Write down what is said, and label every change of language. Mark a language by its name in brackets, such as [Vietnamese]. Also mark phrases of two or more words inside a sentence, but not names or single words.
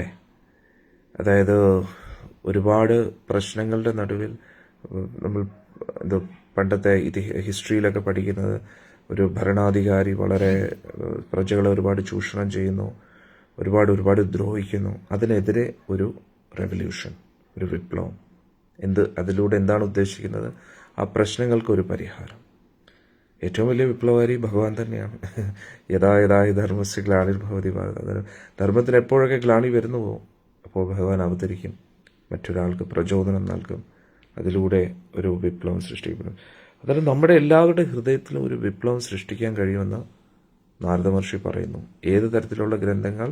[Malayalam] അതായത് ഒരുപാട് പ്രശ്നങ്ങളുടെ നടുവിൽ നമ്മൾ പണ്ടത്തെ ഹിസ്റ്ററിയിലൊക്കെ പഠിക്കുന്നത്, ഒരു ഭരണാധികാരി വളരെ പ്രജകളെ ഒരുപാട് ചൂഷണം ചെയ്യുന്നു, ഒരുപാട് ദ്രോഹിക്കുന്നു. അതിനെതിരെ ഒരു റെവല്യൂഷൻ, ഒരു വിപ്ലവം. അതിലൂടെ എന്താണ് ഉദ്ദേശിക്കുന്നത്? ആ പ്രശ്നങ്ങൾക്കൊരു പരിഹാരം. ഏറ്റവും വലിയ വിപ്ലവകാരി ഭഗവാൻ തന്നെയാണ്. [Sanskrit] യഥാ ധർമ്മസ്യ ഗ്ലാനിർഭവതി ഭാരത. [Malayalam] ധർമ്മത്തിന് എപ്പോഴൊക്കെ ഗ്ലാനി വരുന്നുവോ അപ്പോൾ ഭഗവാൻ അവതരിക്കും, മറ്റൊരാൾക്ക് പ്രചോദനം നൽകും, അതിലൂടെ ഒരു വിപ്ലവം സൃഷ്ടിക്കപ്പെടും. അതായത് നമ്മുടെ എല്ലാവരുടെ ഹൃദയത്തിലും ഒരു വിപ്ലവം സൃഷ്ടിക്കാൻ കഴിയുമെന്ന് നാരദ മഹർഷി പറയുന്നു. ഏത് തരത്തിലുള്ള ഗ്രന്ഥങ്ങൾ?